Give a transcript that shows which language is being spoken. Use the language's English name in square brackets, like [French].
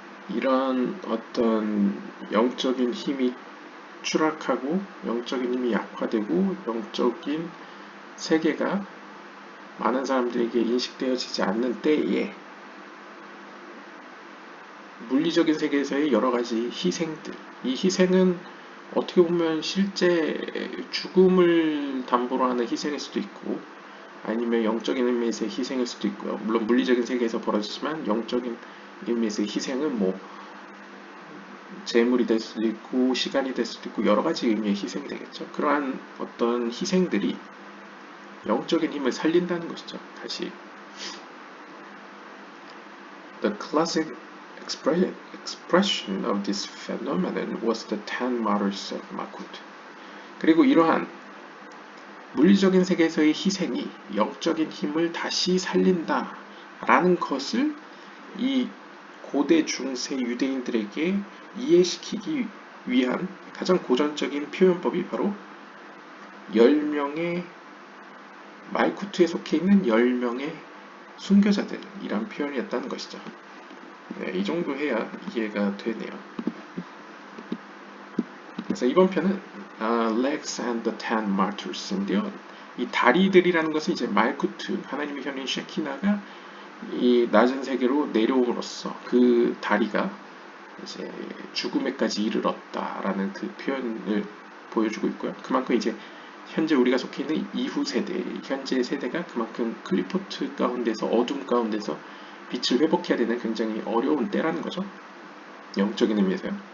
[Korean] 이런 어떤 영적인 힘이 추락하고 영적인 힘이 약화되고 영적인 세계가 많은 사람들에게 인식되어지지 않는 때에 물리적인 세계에서의 여러 가지 희생들, 이 희생은 어떻게 보면 실제 죽음을 담보로 하는 희생일 수도 있고 아니면 영적인 의미에서의 희생일 수도 있고요. 물론 물리적인 세계에서 벌어지지만 영적인 의미에서의 희생은 뭐 재물이 될 수도 있고 시간이 될 수도 있고 여러 가지 의미의 희생이 되겠죠. 그러한 어떤 희생들이 영적인 힘을 살린다는 것이죠. 다시 [English] The classic expression of this phenomenon was the Ten Martyrs of Makut. [Korean] 그리고 이러한 물리적인 세계에서의 희생이 영적인 힘을 다시 살린다 라는 것을 이 고대 중세 유대인들에게 이해시키기 위한 가장 고전적인 표현법이 바로 10명의 말쿠트에 속해 있는 10명의 순교자들이란 표현이었다는 것이죠. 네, 이 정도 해야 이해가 되네요. 그래서 이번 편은 Legs and the Ten Martyrs인데요. 이 다리들이라는 것은 이제 말쿠트, 하나님의 현인 쉐키나가 이 낮은 세계로 내려옴으로써 그 다리가 이제 죽음에까지 이르렀다라는 그 표현을 보여주고 있고요. 그만큼 이제 현재 우리가 속해 있는 이후 세대, 현재 세대가 그만큼 클리포트 가운데서 어둠 가운데서 빛을 회복해야 되는 굉장히 어려운 때라는 거죠. 영적인 의미에서요.